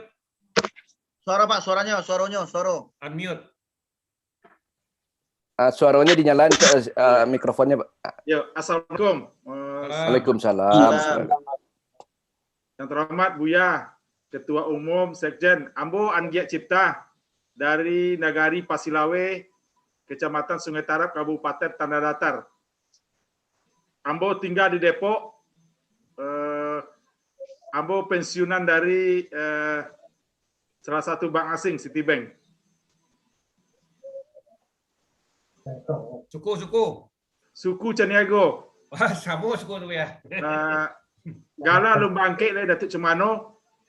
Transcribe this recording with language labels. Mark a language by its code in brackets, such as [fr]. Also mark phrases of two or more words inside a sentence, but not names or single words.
[id] Suara Pak, suaranya. Unmute. Suaranya dinyalain mikrofonnya, Pak. Ya, assalamualaikum. Waalaikumsalam. Yang terhormat Buya, Ketua Umum Sekjen Ambo Anggiat Cipta dari Nagari Pasilawe, Kecamatan Sungai Tarap, Kabupaten Tanah Datar. [min] Ambo tinggal di Depok. Ambo pensiunan dari salah satu bank asing, Citibank. [id] Suku Caniago. [min] Wah, sama suku tu ya. Gala lu bangkit le Datuk Cemano.